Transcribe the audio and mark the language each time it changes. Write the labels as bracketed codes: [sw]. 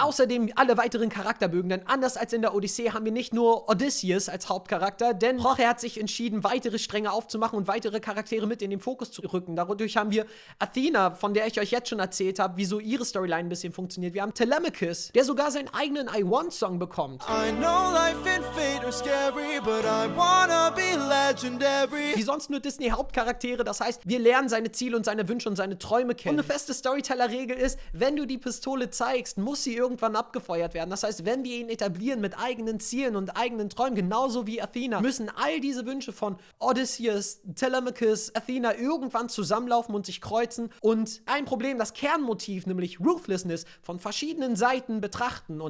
[de] Außerdem alle weiteren Charakterbögen, denn anders als in der Odyssee haben wir nicht nur Odysseus als Hauptcharakter, denn Jorge hat sich entschieden, weitere Stränge aufzumachen und weitere Charaktere mit in den Fokus zu rücken. Dadurch haben wir Athena, von der ich euch jetzt schon erzählt habe, wieso ihre Storyline ein bisschen funktioniert. Wir haben Telemachus, der sogar seinen eigenen I Want Song bekommt. [en] I know life and fate are scary, but I wanna be legendary. [de] Wie sonst nur Disney-Hauptcharaktere, das heißt, wir lernen seine Ziele und seine Wünsche und seine Träume kennen. Und eine feste Storyteller-Regel ist, wenn du die Pistole zeigst, muss sie irgendwann abgefeuert werden. Das heißt, wenn wir ihn etablieren mit eigenen Zielen und eigenen Träumen, genauso wie Athena, müssen all diese Wünsche von Odysseus, Telemachus, Athena irgendwann zusammenlaufen und sich kreuzen und ein Problem, das Kernmotiv, nämlich Ruthlessness, von verschiedenen Seiten betrachten.